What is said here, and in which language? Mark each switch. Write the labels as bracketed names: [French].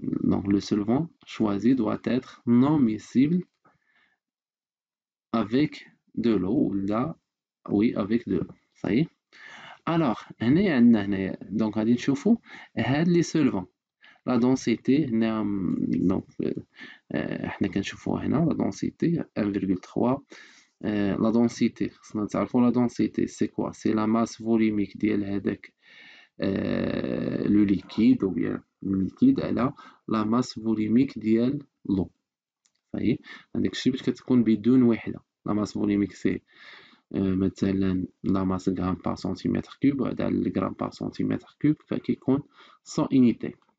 [French] Donc le solvant choisi doit être non miscible avec de l'eau ou là oui avec de l'eau. Ça y est. [Arabic] Alors هنايا عندنا donc غادي نشوفو هاد لي solvants la densité هنا donc حنا كنشوفوها هنا la densité 1,3. [French] La densité [Arabic] خصنا نتعرفو [French] la densité c'est quoi? C'est la masse volumique ديال هداك le liquide ou bien le liquide على la masse volumique ديال l'eau. [Arabic] صحيح هذاك الشيء باش كتكون بدون وحدة. [French] la masse volumique c'est مثلا la masse gramme par centimètre cube وهذا le gramme par centimètre cube فكيكون 100 unité.